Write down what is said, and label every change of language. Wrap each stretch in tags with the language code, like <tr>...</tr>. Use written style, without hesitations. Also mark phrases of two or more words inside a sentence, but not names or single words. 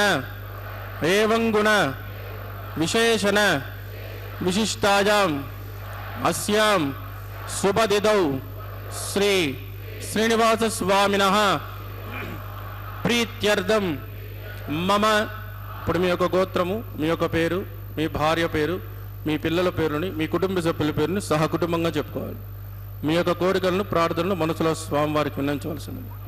<sa>एवं गुण विशेषण विशिष्टायाम् अस्यां शुभतिथौ श्री श्रीनिवास स्वामिनः प्रीत्यर्थं मम</sa> <te>ఇప్పుడు మీ యొక్క గోత్రము మీ యొక్క పేరు మీ భార్య పేరు మీ పిల్లల పేరుని మీ కుటుంబ సభ్యుల పేరుని సహకుటుంబంగా చెప్పుకోవాలి. మీ యొక్క కోరికలను ప్రార్థనలు మనసులో స్వామివారికి విన్నవించవలసినది.</te>